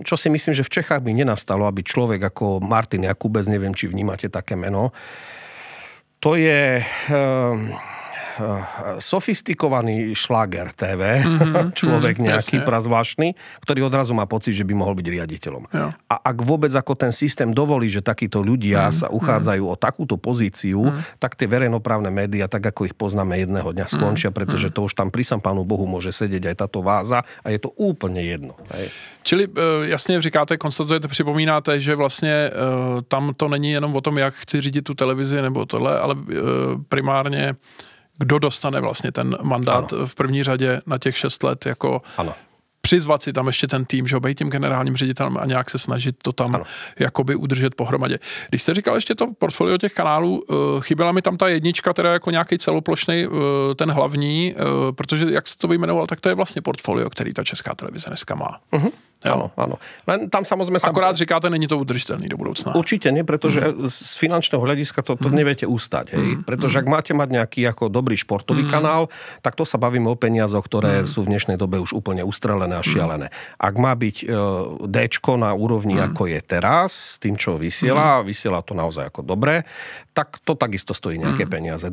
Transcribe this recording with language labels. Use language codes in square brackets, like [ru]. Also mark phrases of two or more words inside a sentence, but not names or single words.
[sk] Čo si myslím, že v Čechách by nenastalo, aby človek ako Martin Jakubec, neviem, či vnímate také meno, to je sofistikovaný šláger TV, človek nejaký prazvláštny, ktorý odrazu má pocit, že by mohol byť riaditeľom. Jo. A ak vôbec ako ten systém dovolí, že takíto ľudia sa uchádzajú o takúto pozíciu, tak tie verejnoprávne médiá, tak ako ich poznáme, jedného dňa skončia, pretože to už tam prisam Pánu Bohu môže sedieť aj táto váza a je to úplne jedno. Hej. [cs] Čili jasně říkáte, konstatujete, připomínáte, že vlastně tam to není jenom o tom, jak chci řídit tu televizi nebo tohle, ale primárně kdo dostane vlastně ten mandát v první řadě na těch 6 let, jako přizvat si tam ještě ten tým, že být tím generálním ředitelem a nějak se snažit to tam jakoby udržet pohromadě. Když jste říkal ještě to portfolio těch kanálů, chyběla mi tam ta jednička, teda jako nějaký celoplošný, ten hlavní, protože jak se to vyjmenoval, tak to je vlastně portfolio, který ta Česká televize dneska má. [sk] Áno. Len tam samozrejme sa... [cs] Akorát říkáte, není to [sk] udržiteľný do budúcna. Určite nie, pretože z finančného hľadiska to neviete ustať. Hej? Pretože ak máte mať nejaký ako dobrý športový kanál, tak to sa bavíme o peniazoch, ktoré sú v dnešnej dobe už úplne ustrelené a šialené. Ak má byť Dčko na úrovni, ako je teraz, s tým, čo vysiela to naozaj ako dobre, tak to takisto stojí nejaké peniaze.